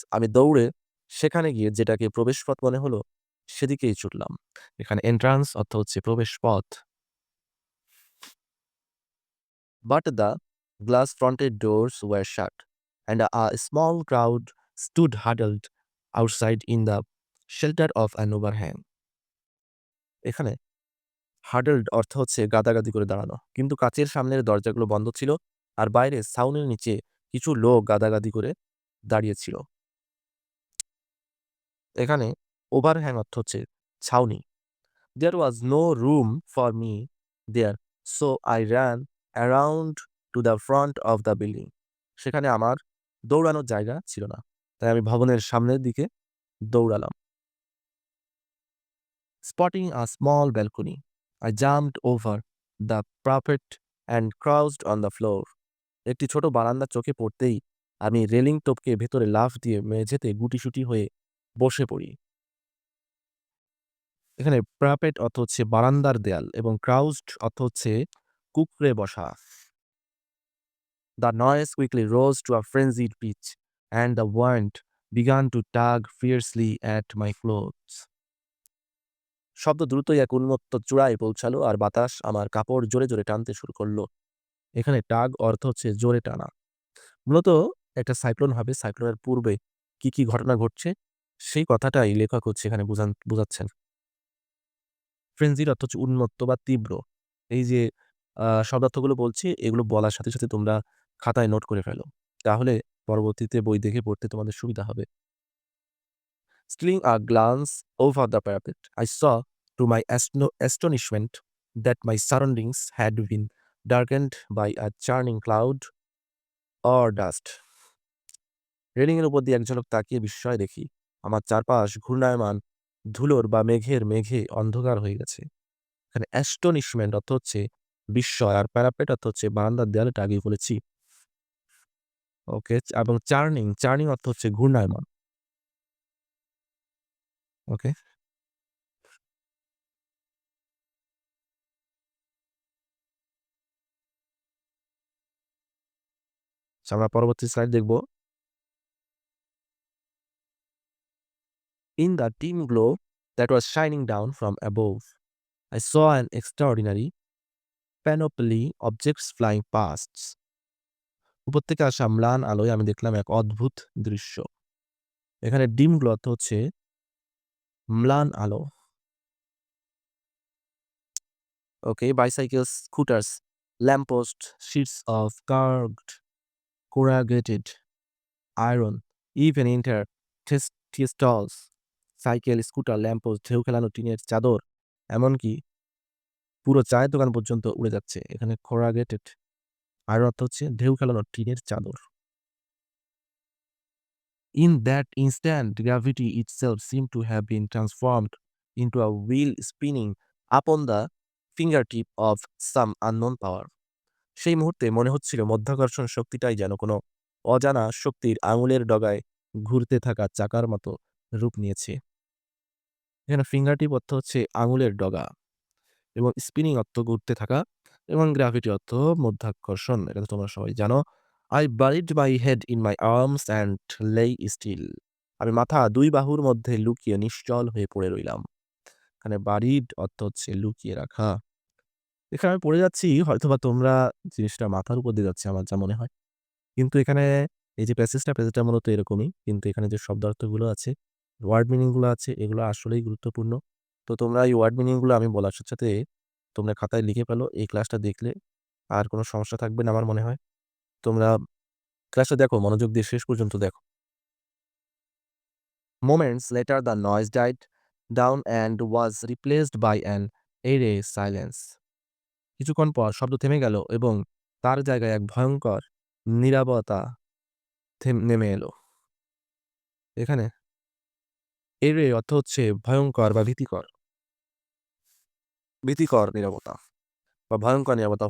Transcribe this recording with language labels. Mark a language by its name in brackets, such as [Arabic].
[Bangla] আমি দৌড়ে সেখানে গিয়ে যেটাকে প্রবেশপথ মনে হলো সেদিকেই ছুটলাম। এখানে এন্ট্রান্স অর্থ হচ্ছে প্রবেশপথ। [English] But the glass fronted doors were shut, and a small crowd stood huddled outside in the shelter of an overhang. [Bangla] এখানে হাডলড অর্থ হচ্ছে গাদাগাদি করে দাঁড়ানো, কিন্তু কাচের সামনের দরজাগুলো বন্ধ ছিল আর বাইরে ছাউনির নিচে কিছু লোক গাদাগাদি করে দাঁড়িয়েছিল। এখানে ওভারহ্যাং অর্থ হচ্ছে ছাউনি। [English] There was no room for me there, so I ran around to the front of the building. [Bangla] সেখানে আমার দৌড়ানোর জায়গা ছিল না, তাই আমি ভবনের সামনের দিকে দৌড়ালাম। [English] Spotting a small balcony, I jumped over the parapet and crouched on the floor. [Bangla] একটি ছোট বারান্দা চোখে পড়তেই আমি রেলিং টপকে ভেতরে লাফ দিয়ে মেঝেতে গুটিসুটি হয়ে বসে পড়ি। এখানে প্যারাপেট অর্থ হচ্ছে বারান্দার দেয়াল এবং ক্রাউজড অর্থ হচ্ছে কুঁকড়ে বসা। [English] The noise quickly rose to a frenzied pitch, and the wind began to tug fiercely at my clothes. [Bangla] শব্দ দ্রুতই এক উন্মত্ত চূড়ায় পৌঁছালো আর বাতাস আমার কাপড় জোরে জোরে টানতে শুরু করলো। এখানে টাগ অর্থ হচ্ছে জোরে টানা। মূলত একটা সাইক্লোন হবে, সাইক্লোনের পূর্বে কি কি ঘটনা ঘটছে সেই কথাটাই লেখক হচ্ছে এখানে বোঝাচ্ছেন। ফ্রেঞ্জিড অর্থ হচ্ছে উন্মত্ত বা তীব্র। এই যে শব্দার্থগুলো বলছি এগুলো বলার সাথে সাথে তোমরা খাতায় নোট করে ফেলো। তাহলে পরবর্তীতে বই দেখে পড়তে তোমাদের সুবিধা হবে। [English] Stealing a glance over the parapet, I saw to my astonishment that my surroundings had been darkened by a churning cloud or dust. [Bangla] রেলিংয়ের উপর দিয়ে এক ঝলক তাকিয়ে বিস্ময় দেখি আমার চারপাশ ঘূর্ণায়মান ধুলোর বা মেঘে অন্ধকার হয়ে গেছে। এখানে অ্যাস্টনিশমেন্ট অর্থ হচ্ছে বিস্ময় আর প্যারাপেট অর্থ হচ্ছে বারান্দার দেয়ালটা আগেই বলেছি। ওকে, এবং চার্নিং অর্থ হচ্ছে ঘূর্ণায়মান। ওকে, আমরা পরবর্তী স্লাইড দেখব। [English] In the dim glow that was shining down from above, I saw an extraordinary panoply objects flying past. [Bangla] উপর থেকে আসা ম্লান আলোয় আমি দেখলাম এক অদ্ভুত দৃশ্য। এখানে ডিম গ্লো অর্থ হচ্ছে ম্লান আলো। ওকে, [English] bicycles, scooters, lampposts, sheets of carved corrugated iron, even entire tea stalls, [Bangla] cycle, scooter, lamppost, ঢেউ খেলানো টিনের চাদর, এমনকি পুরো চায়ের দোকান পর্যন্ত উড়ে যাচ্ছে। এখানে corrugated iron অর্থ হচ্ছে ঢেউ খেলানো টিনের চাদর। [English] In that instant, gravity itself seemed to have been transformed into a wheel spinning upon the fingertip of some unknown power. [Bangla] সেই মুহূর্তে মনে হচ্ছিল মধ্যাকর্ষণ শক্তিটাই যেন কোনো অজানা শক্তির আঙুলের ডগায় ঘুরতে থাকা চাকার মতো রূপ নিয়েছে। এখানে ফিঙ্গারটিপ অর্থ হচ্ছে আঙুলের ডগা এবং স্পিনিং অর্থ ঘুরতে থাকা এবং গ্র্যাভিটি অর্থ মধ্যাকর্ষণ। এটা তো তোমরা সবাই জানো। [English] I buried my head in my arms and lay still. [Bangla] আমি মাথা ২ বাহুর মধ্যে লুকিয়ে নিশ্চল হয়ে পড়ে রইলাম। এখানে বারিড অর্থ হচ্ছে লুকিয়ে রাখা। এখানে আমি পড়ে যাচ্ছি, হয়তোবা তোমরা জিনিসটা মাথার উপর দিয়ে যাচ্ছে আমার যা মনে হয়। কিন্তু এখানে এই যে প্যাসেজটা মূলত এরকমই। কিন্তু এখানে যে শব্দার্থগুলো আছে, ওয়ার্ড মিনিং গুলো আছে, এগুলো আসলেই গুরুত্বপূর্ণ। তো তোমরা এই ওয়ার্ড মিনিং গুলো আমি বলার সাথে, সাথে তোমরা খাতায় লিখে ফেলো। এই ক্লাসটা দেখলে আর কোনো সমস্যা থাকবে না আমার মনে হয়। তোমরা ক্লাসটা দেখো, মনোযোগ দিয়ে শেষ পর্যন্ত দেখো। [English] Moments later the noise died down and was replaced by an eerie silence. [Bangla] কিছুক্ষণ পর শব্দ থেমে গেল এবং তার জায়গায় এক ভয়ঙ্কর নীরবতা নেমে এলো। এখানে এরে অর্থ হচ্ছে ভয়ঙ্কর বা ভীতিকর নীরবতা বা ভয়ঙ্কর নীরবতা।